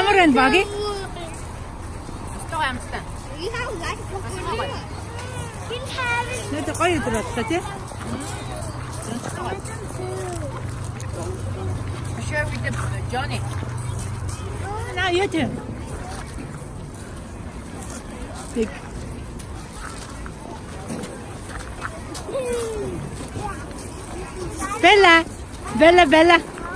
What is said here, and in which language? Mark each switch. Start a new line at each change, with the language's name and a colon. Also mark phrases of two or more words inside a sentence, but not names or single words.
Mongolian: Ин баги.
English: You have like crocodile. You have it.
Mongolian: Нэ гоё өдөр боллоо тий.
English: Share with Johnny.
Mongolian: На юу тий. Тэг. Bella.